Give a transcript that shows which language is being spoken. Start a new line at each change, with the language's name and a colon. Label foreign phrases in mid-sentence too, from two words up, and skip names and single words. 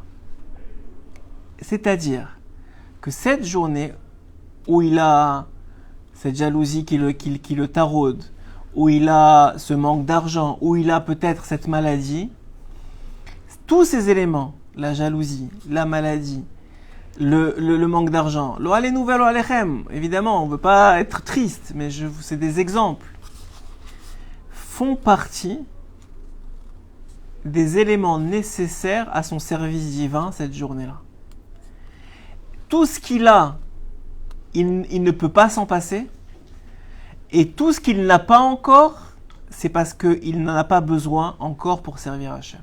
French: C'est-à-dire que cette journée où il a cette jalousie qui le taraude, où il a ce manque d'argent, où il a peut-être cette maladie, tous ces éléments, la jalousie, la maladie, le manque d'argent,
Hebrew: לא עלינו ולא עליכם,
French: évidemment, on ne veut pas être triste, mais c'est des exemples, font partie des éléments nécessaires à son service divin cette journée-là. Tout ce qu'il a, il ne peut pas s'en passer, et tout ce qu'il n'a pas encore, c'est parce qu'il n'en a pas besoin encore pour servir Hachem.